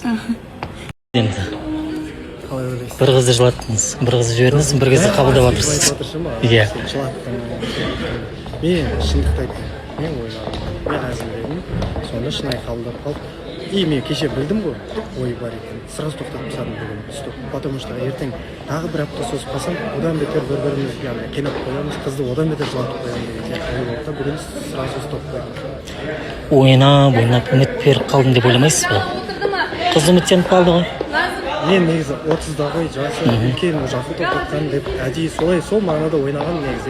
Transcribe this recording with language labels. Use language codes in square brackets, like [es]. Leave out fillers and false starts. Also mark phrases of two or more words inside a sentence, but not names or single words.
[kk] Енді бір қызды жылаттыңыз, бір қызды жібердіңіз, бір қызды қабылдап отырсыз. Иә. Мен шындықты айтайын. Мен ойладым, мен әзілдедім, сонда шынайы қабылдап қалып. И мен кеше білдім ғой, ой бар екен. Сразу тоқтатып тастадым бүгін. Стоп. [ru] Потому что [kk] ертең тағы бір апта созып қалсам, одан бетер бір-бірімізге қинап қоямыз, қызды одан бетер жылатып қоямыз деген сияқты ой болды. Бүгін [ru] сразу стоп [kk] қойдым. Ойнап үміт беріп қалдым деп ойламайсыз ба? Қыз үміттеніп қалды ғой. Мен негізі 30-да ғой, жасы үлкен жақын тоқтатқан деп әдейі сол мағынада ойнаған негізі.